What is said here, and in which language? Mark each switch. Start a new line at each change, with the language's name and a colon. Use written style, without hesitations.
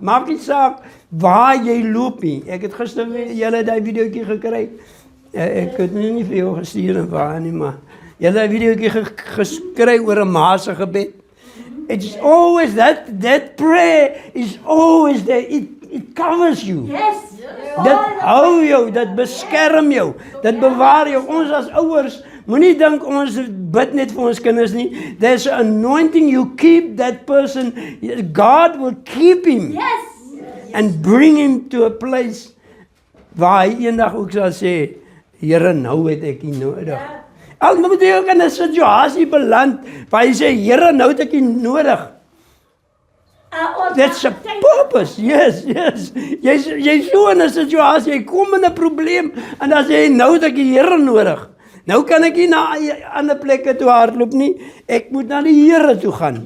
Afrikaans: Maak nie saak waar jy loop nie. Ek het gister julle daai videoetjie gekry. Ek het nie vir jou gestuur en waar nie, maar julle daai videoetjie geskry oor 'n ma se gebed.
English: It's always that prayer is always there. It covers you. Yes.
Afrikaans: Dit hou jou, dit beskerm jou, dit bewaar jou. Ons as ouers, moenie dink ons bid net vir ons kinders nie.
English: There's an anointing, you keep that person, God will keep him. Yes. And bring him to a place
Afrikaans: waar hy eendag ook sal sê, Here, nou het ek U nodig. Al moet jy ook in 'n situasie beland waar jy sê, Here, nou het ek U nodig.
English: That's a purpose, yes.
Afrikaans: Jy's so in 'n situasie, jy kom in 'n probleem, en dan sê jy, nou het ek die Here nodig. Nou kan ek nie na ander plekke toe hardloop nie, ek moet na die Here toe gaan.